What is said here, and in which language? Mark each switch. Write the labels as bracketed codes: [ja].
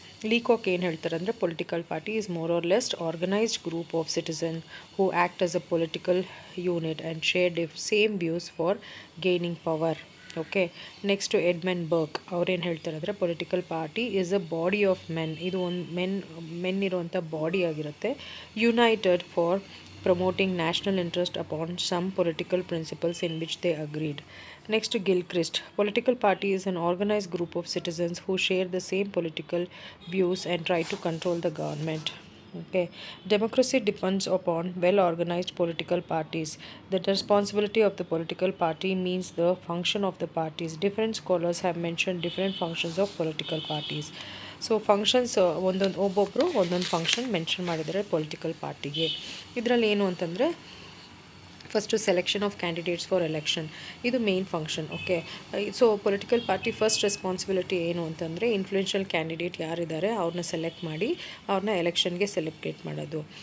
[en] Leacock [kn] ಏನು ಹೇಳ್ತಾರೆ ಅಂದರೆ [en] Political party is more or less organized group of citizen who act as a political unit and share same views for gaining power. Okay, next Edmund Burke [kn] ಅವ್ರೇನು ಹೇಳ್ತಾರೆ ಅಂದರೆ [en] Political party is a body of men. [kn] ಇದು ಒಂದು men ಇರುವಂಥ body ಆಗಿರುತ್ತೆ. [en] United for promoting national interest upon some political principles in which they agreed. Next, Gilchrist. Political party is an organized group of citizens who share the same political views and try to control the government. Okay. Democracy depends upon well-organized political parties. The responsibility of the political party means the function of the parties. Different scholars have mentioned different functions of political parties. [kn] So functions ಒಬ್ಬೊಬ್ಬರು ಒಂದೊಂದು function mention ಮಾಡಿದ್ದಾರೆ political ಪಾರ್ಟಿಗೆ. ಇದರಲ್ಲಿ ಏನು ಅಂತಂದರೆ first [en] selection of candidates for election, [kn] ಇದು main function. Okay, so political party first responsibility ಏನು ಅಂತಂದರೆ ಇನ್ಫ್ಲೂಯೆನ್ಷಿಯಲ್ ಕ್ಯಾಂಡಿಡೇಟ್ ಯಾರಿದ್ದಾರೆ ಅವ್ರನ್ನ ಸೆಲೆಕ್ಟ್ ಮಾಡಿ ಅವ್ರನ್ನ ಎಲೆಕ್ಷನ್ಗೆ ಸೆಲೆಬ್ರೇಟ್ ಮಾಡೋದು.